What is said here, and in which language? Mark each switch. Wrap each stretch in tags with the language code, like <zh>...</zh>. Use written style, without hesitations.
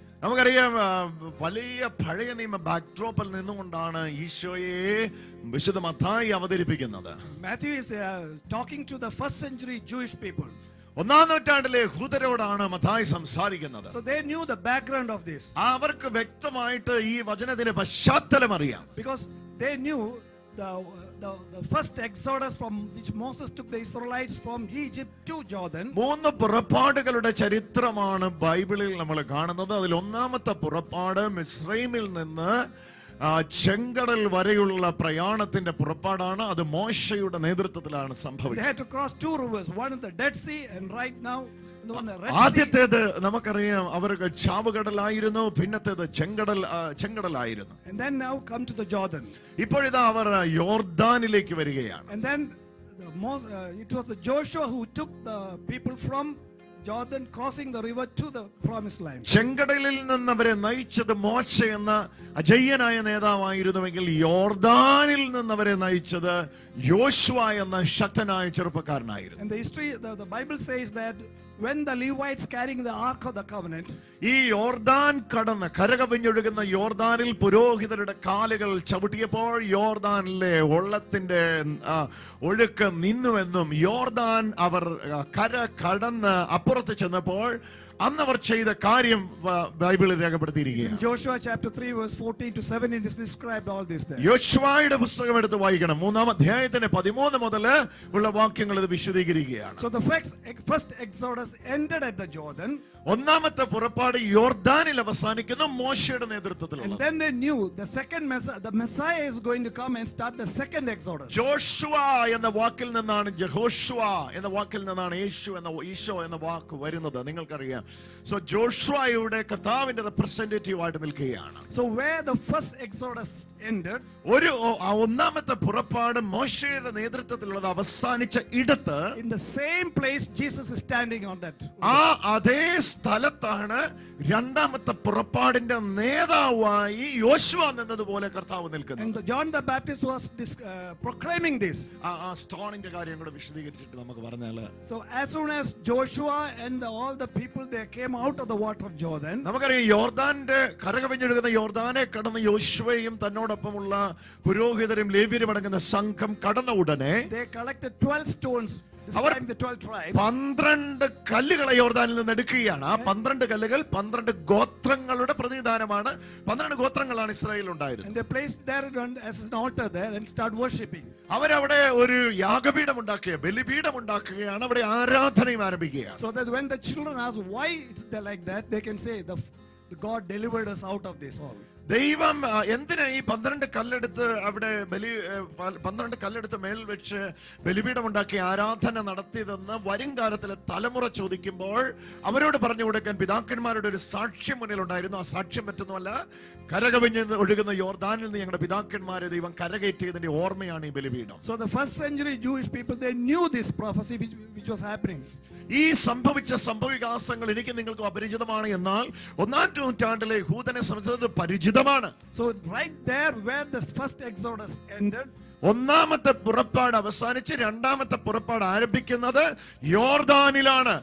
<ml>നമുക്കറിയാം, വലിയ പഴയ നിയമ ബാക്ക്ഡ്രോപ്പിൽ നിന്നുകൊണ്ടാണ് ഈശോയെ വിശുദ്ധ മത്തായി അവതരിപ്പിക്കുന്നത്.</ml> <en>Matthew is talking to the first century Jewish people.</en> <ml>ഒന്നാം നൂറ്റാണ്ടിലെ യഹൂദരോടാണ് മത്തായി സംസാരിക്കുന്നത്.</ml> <en>So they knew the background of this.</en> <ml>അവർക്ക് വ്യക്തമായിട്ട് ഈ വചനത്തിന്റെ പശ്ചാത്തലം അറിയാം.</ml> <en>Because they knew the first exodus from which Moses took the Israelites from Egypt to Jordan.</en> <ml>3 പുറപ്പാടുകളുടെ ചരിത്രമാണ് ബൈബിളിൽ നമ്മൾ കാണുന്നത്. അതിൽ ഒന്നാമത്തെ പുറപ്പാട് മിസ്രൈമിൽ നിന്ന് ചെങ്കടൽ വരെയുള്ള പ്രയാണത്തിന്റെ പുറപ്പാടാണ്. അത് മോശയുടെ നേതൃത്വത്തിലാണ്</ml> <en>They</en> <ml>സംഭവിച്ചത്.</ml> <en>had to cross 2 rivers, one is the Dead Sea and right now the one the Red Sea.</en> <ml>ആദ്യത്തേത് നമുക്കറിയാം, അവർക്ക് ചാവുകടലായിരുന്നു. പിന്നത്തേത് ചെങ്കടലായിരുന്നു.</ml> <en>And then now come to the Jordan.</en> <ml>ഇപ്പോഴിതാ അവർ യോർദാനിലേക്ക് വരികയാണ്.</ml> <en>And then it was the Joshua who took the people from Jordan, crossing the river to the promised land.</en> <ml>ചെങ്കടലിൽ നിന്ന് അവരെ നയിച്ചത് മോശ എന്ന അജയ്യനായ നേതാവായിരുന്നുവെങ്കിൽ യോർദാനിൽ നിന്ന് അവരെ നയിച്ചത് യോശുവ എന്ന ശക്തനായ ചെറുപ്പക്കാരനായിരുന്നു.</ml> <en>And the history, the Bible says that when the Levites carrying the Ark of the Covenant,</en> <ml>ഈ യോർദാൻ കടന്ന് കരകവിഞ്ഞൊഴുകുന്ന യോർദാനിൽ പുരോഹിതരുടെ കാലുകൾ ചവിട്ടിയപ്പോൾ യോർദാനിലെ വെള്ളത്തിന്റെ ഒഴുക്ക് നിന്നുവെന്നും യോർദാൻ അവർ കര കടന്ന് അപ്പുറത്ത് ചെന്നപ്പോൾ അന്ന് അവർ ചെയ്ത കാര്യം ബൈബിളിൽ രേഖപ്പെടുത്തിയിരിക്കുകയാണ്.</ml> <en>in Joshua chapter 3 verse 14 to 7 it is described all this there.</en> <ml>യോശുവയുടെ പുസ്തകം എടുത്ത് വായിക്കണം. 3-ാം അധ്യായത്തിന്റെ 13 മുതൽ ഉള്ള വാക്യങ്ങൾ ഇത് വിശദീകരിക്കുകയാണ്.</ml> <en>So the first exodus ended at the Jordan.</en> <ml>ഒന്നാമത്തെ പുറപ്പാട് യോർദാനിൽ അവസാനിക്കുന്നു, മോശയുടെ നേതൃത്വത്തിലുള്ള.</ml> <en>And then they knew the Messiah is going to come and start the second exodus.</en> <ml>Joshua എന്ന വാക്കിൽ നിന്നാണ് ജഹോഷുവ എന്ന വാക്കിൽ നിന്നാണ് ഈശോ എന്ന വാക്ക് വരുന്നത്. നിങ്ങൾക്കറിയാം. സോ ജോഷുവയുടെ കർത്താവിന്റെ റെപ്രസെന്റേറ്റീവ് ആയിട്ട് നിൽക്കുകയാണ്.</ml> <en>So where the first exodus ended,</en> <ml>ഒന്നാമത്തെ പുറപ്പാട് മോശയുടെ നേതൃത്വത്തിലുള്ളത് അവസാനിച്ച ഇടത്ത്,</ml> <en>in the same place Jesus is standing on that.</en> <ml>അതേ സ്ഥലത്താണ് രണ്ടാമത്തെ പുറപ്പാടിന്റെ നേതാവായി യോശുവ നിന്നതുപോലെ കർത്താവ് നിൽക്കുന്നത്.</ml> <en>And John the Baptist was proclaiming this.</en> <ml>സ്റ്റോണിന്റെ കാര്യം കൂടെ വിശദീകരിച്ചിട്ട് നമുക്ക് പറഞ്ഞാല്,</ml> <en>So as soon as Joshua and all the people they came out of the water of Jordan,</en> <ml>നമുക്കറിയാം യോർദാന്റെ കരകവിഞ്ഞൊഴുകുന്ന യോർദാനെ കടന്ന് യോശുവയും തന്നോടൊപ്പമുള്ള പുരോഹിതരും ലേവ്യരും അടങ്ങുന്ന സംഘം കടന്ന ഉടനെ</ml> <en>they collected 12 stones describing the 12 tribes.</en> <ml>12 കല്ലുകളെ യോർദാനിൽ നിന്ന് എടുക്കുകയാണ്. ആ 12 കല്ലുകൾ 12 ഗോത്രങ്ങളുടെ പ്രതിനിധാനമാണ്. 12 ഗോത്രങ്ങളാണ് ഇസ്രായേലിൽ ഉണ്ടായിരുന്നത്.</ml> <en>And they placed there as an altar there and start worshipping.</en> <ml>അവരവിടെ ഒരു യാഗപീഠം ഉണ്ടാക്കുക, ബലിപീഠം ഉണ്ടാക്കുകയാണ്. അവിടെ ആരാധനയും ആരംഭിക്കുകയാണ്.</ml> <en>So that when the children ask why it's like that, they can say the God delivered us out of this all.</en> <ml>ദൈവം എന്തിനാ ഈ 12 കല്ലെടുത്ത് അവിടെ 12 കല്ലെടുത്ത് മേൽ വെച്ച് ബലിപീഠം ഉണ്ടാക്കി ആരാധന നടത്തിയതെന്ന് വരും കാലത്തിലെ തലമുറ ചോദിക്കുമ്പോൾ അവരോട് പറഞ്ഞു കൊടുക്കാൻ പിതാക്കന്മാരുടെ ഒരു സാക്ഷ്യം മുന്നിലുണ്ടായിരുന്നു. ആ സാക്ഷ്യം മറ്റൊന്നുമല്ല, കരകവിഞ്ഞ് ഒഴുകുന്ന യോർദാനിൽ നിന്ന് ഞങ്ങളുടെ പിതാക്കന്മാരെ ദൈവം കരകയറ്റിയതിന്റെ ഓർമ്മയാണ് ഈ ബലിപീഠം.</ml> <en>So the first century Jewish people, they knew this prophecy which was happening.</en> <ml>ഈ സംഭവിച്ച സംഭവവികാസങ്ങൾ എനിക്ക് നിങ്ങൾക്ക് അപരിചിതമാണ്, എന്നാൽ 1-ാം നൂറ്റാണ്ടിലെ യഹൂദനെ സംബന്ധിച്ചത് പരിചിതമാണ്.</ml> <en>So right there where the first exodus ended,</en> <ml>ഒന്നാമത്തെ പുറപ്പാട് അവസാനിച്ച് രണ്ടാമത്തെ പുറപ്പാട് ആരംഭിക്കുന്നത് യോർദാനിലാണ്.</ml>